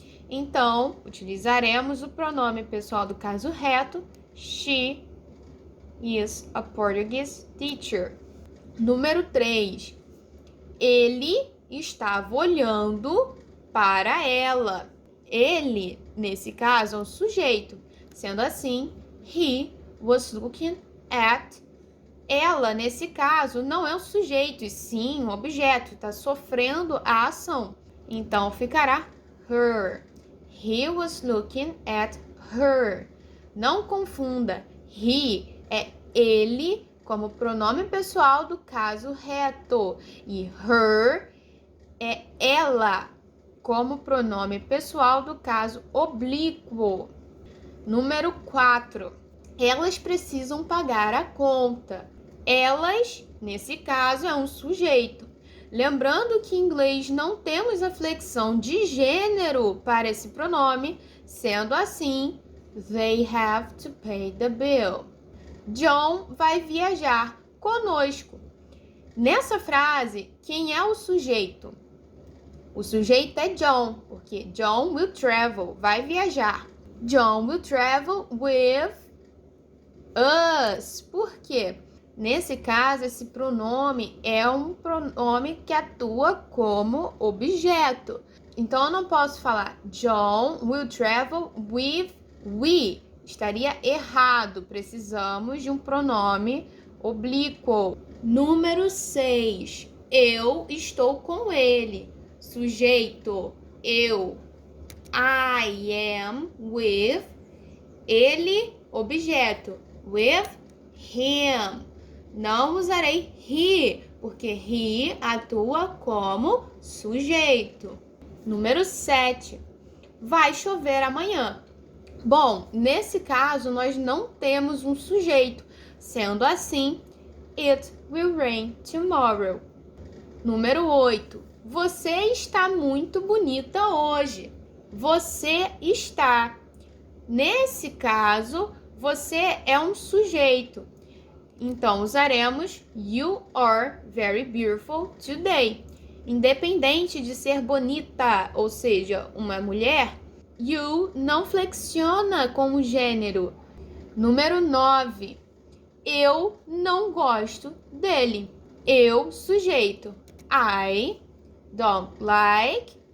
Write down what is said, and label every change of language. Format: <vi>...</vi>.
<pt>Então, utilizaremos o pronome pessoal do caso reto,</pt> <en>she is a Portuguese teacher.</en> <pt>Número 3. Ele estava olhando para ela. Ele, nesse caso, é um sujeito. Sendo assim,</pt> <en>he was looking at.</en> <pt>Ela, nesse caso, não é um sujeito, e sim um objeto. Está sofrendo a ação. Então, ficará her.</pt> <en>He was looking at her.</en> <pt>Não confunda. He é ele como pronome pessoal do caso reto. E her é ela como pronome pessoal do caso oblíquo. Número 4. Elas precisam pagar a conta. Elas, nesse caso, é um sujeito. Lembrando que em inglês não temos a flexão de gênero para esse pronome, sendo assim,</pt> <en>they have to pay the bill.</en> <pt>John vai viajar conosco. Nessa frase, quem é o sujeito? O sujeito é John, porque John</pt> <en>will travel,</en> <pt>vai viajar.</pt> <en>John will travel with us.</en> <pt>Por quê? Nesse caso, esse pronome é um pronome que atua como objeto. Então, eu não posso falar</pt> <en>John will travel with we.</en> <pt>Estaria errado. Precisamos de um pronome oblíquo. Número 6. Eu estou com ele. Sujeito, eu.</pt> <en>I am with.</en> <pt>Ele, objeto.</pt> <en>With him.</en> <pt>Não usarei he, porque he atua como sujeito. Número 7. Vai chover amanhã. Bom, nesse caso, nós não temos um sujeito. Sendo assim,</pt> <en>it will rain tomorrow.</en> <pt>Número 8. Você está muito bonita hoje. Você está. Nesse caso, você é um sujeito. Então, usaremos</pt> <en>you are very beautiful today.</en> <pt>Independente de ser bonita, ou seja, uma mulher, you não flexiona com o gênero. Número 9. Eu não gosto dele. Eu, sujeito.</pt> <en>I don't like.</en>